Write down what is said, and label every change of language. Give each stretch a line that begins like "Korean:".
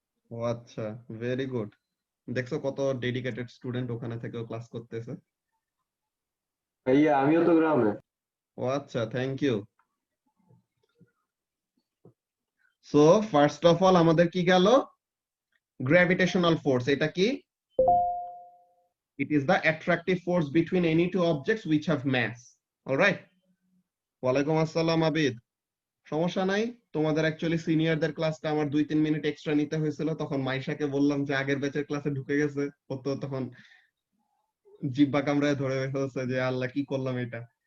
Bangla: ও আচ্ছা, very good. দেখছো কত ডেডিকেটেড স্টুডেন্ট ওখানে থেকেও ক্লাস করতেছে। ভাইয়া আমিও তো গ্রামে। ও আচ্ছা, thank you. So first of all আমাদের কি গেল, গ্র্যাভিটেশনাল ফোর্স। এটা কি,
English: it is the attractive force between any two objects which have mass.
Bangla: All right, ওয়ালাইকুম আসসালাম আবিদ। সমস্যা নাই, তোমাদের অ্যাকচুয়ালি সিনিয়রদের ক্লাসটা আমার 2-3 মিনিট এক্সট্রা নিতে হয়েছিল, তখন মাইশাকে বললাম যে আগের ব্যাচের ক্লাসে ঢুকে গেছে, ও তো তখন জিব্বা কামড়ায় ধরে ফেলছে যে আল্লাহ কি করলাম এটা।